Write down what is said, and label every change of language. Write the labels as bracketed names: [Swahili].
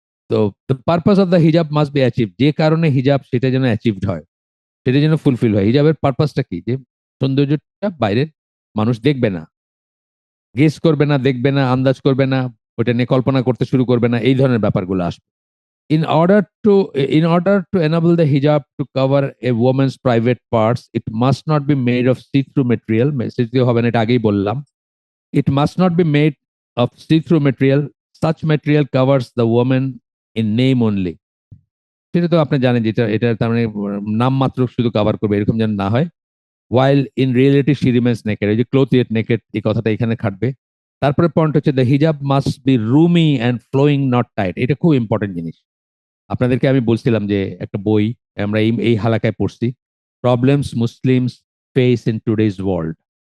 [Bangla] তো [English] The purpose of the hijab must be achieve. [Bangla] যে কারণে হিজাব, সেটা যেন অ্যাচিভড হয়, সেটা যেন ফুলফিল হয়। হিজাবের পারপাসটা কি? যে সৌন্দর্যটা বাইরের মানুষ দেখবে না, গেস করবে না, দেখবে না, আন্দাজ করবে না, ওটা নিয়ে কল্পনা করতে শুরু করবে না, এই ধরনের ব্যাপারগুলো আসবে। [English] In order to in order to enable the hijab to cover a woman's private parts, it must not be made of see-through material. [Bangla] See-through হবে না, এটা আগেই বললাম। [English] It must not be made of see-through material. Such material covers the woman in name only. [Bangla] সেটা তো আপনি জানেন, যেটা এটা তার মানে নাম মাত্র শুধু কভার করবে, এরকম যেন না হয়। [English] While in reality she remains naked, এই যে cloth yet naked, [Bangla] এই কথাটা এখানে খাটবে। তারপরে পয়েন্ট হচ্ছে [English] The hijab must be roomy and flowing, not tight. [Bangla] এটা খুব ইম্পর্টেন্ট জিনিস। আপনাদেরকে আমি বলছিলাম যে একটা বই আমরা এই হালাকায় পড়ছি, problems Muslims face in today's world.